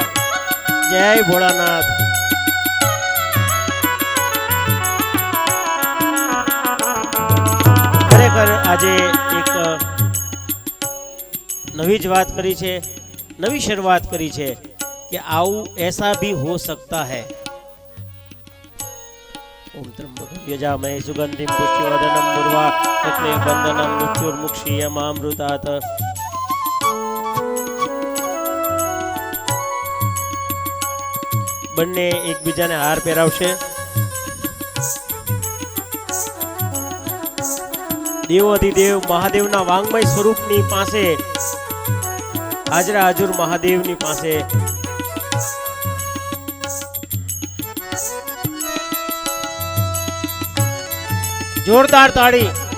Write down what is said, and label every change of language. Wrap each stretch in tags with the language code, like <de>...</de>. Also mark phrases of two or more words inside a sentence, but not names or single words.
<gu>જય ભોળાનાથ. ખરેખર આજે એક નવી જ વાત કરી છે, નવી શરૂઆત કરી છે કે આવું</gu> <hi>ऐसा भी हो सकता है.</hi> <sa>ओम त्र्यंबकं यजामहे सुगंधिं पुष्टिवर्धनं उर्वा रत्ने बंधनं मृत्युर्मुक्षीयमामृतात्.</sa> <gu>બંને એકબીજાને હાર પહેરાવશે. દેવોધિદેવ મહાદેવના વાંગમય સ્વરૂપની પાસે, હાજરા હાજુર મહાદેવની પાસે જોરદાર તાળી.</gu>